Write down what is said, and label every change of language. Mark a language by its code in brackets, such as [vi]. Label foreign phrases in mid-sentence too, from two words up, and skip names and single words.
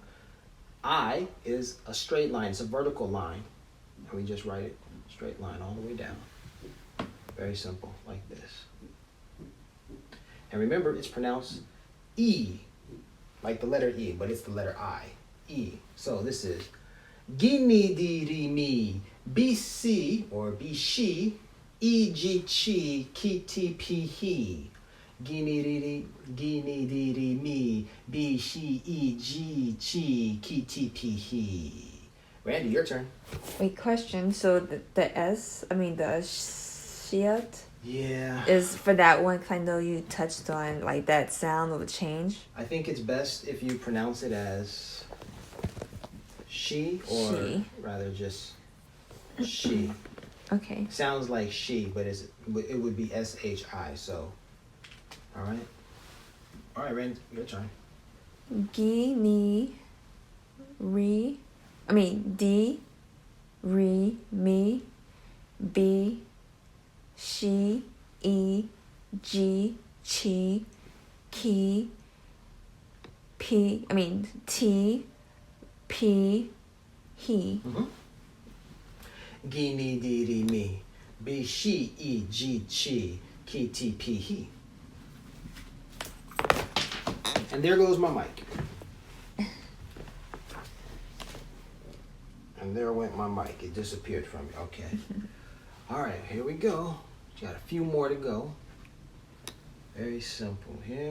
[en] I is a straight line. It's a vertical line. And we just write it straight line all the way down. Very simple, like this. And remember, it's pronounced E, like the letter E, but it's the letter I. E. So this is Gini di ri mi, B-C, or B-she, E-G-chi, Ki-Ti-Pi-Hi. Gini-di-di mi, B-she, E-G-chi, Ki-Ti-Pi-Hi. Randy, your turn. Wait, question. So the S, I mean the shiat Yeah. is for that one. 'Cause I know you touched on like that sound will change. I think it's best if you pronounce it as she, or She. rather just she. Okay. Sounds like she, but it would be S-H-I, so. All right. All right, Randy, your turn. D, re, mi, B, she, E, G, chi, ki, P, T, P, he. Mm-hmm. Gini di ri mi, B she E G chi, Ki Ti Pi Hi. And there goes my mic. And there went my mic. It disappeared from me. Okay. All right, here we go. Got a few more to go. Very simple here.